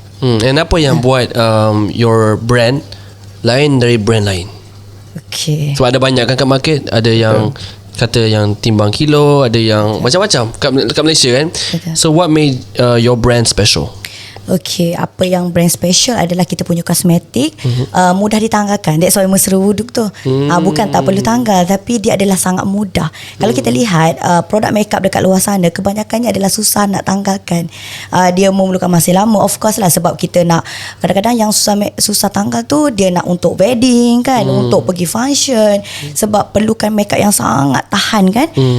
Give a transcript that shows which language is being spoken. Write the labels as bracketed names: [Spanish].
[English] And [Malay] apa yang buat your brand lain dari brand lain? Okay. Sebab ada banyak kan kat market, ada yang kata yang timbang kilo, ada yang macam-macam kat Malaysia kan. [English] So what made your brand special? [Malay] Okay, apa yang brand special adalah kita punya kosmetik mudah ditanggalkan. [English] That's why [Malay] mesra wuduk tu. Bukan tak perlu tanggal, tapi dia adalah sangat mudah. Kalau kita lihat produk makeup dekat luar sana, kebanyakannya adalah susah nak tanggalkan. Dia memerlukan masa lama, [English] of course [Malay] lah, sebab kita nak, kadang-kadang yang susah tanggal tu dia nak untuk wedding kan, untuk pergi function, sebab perlukan makeup yang sangat tahan kan.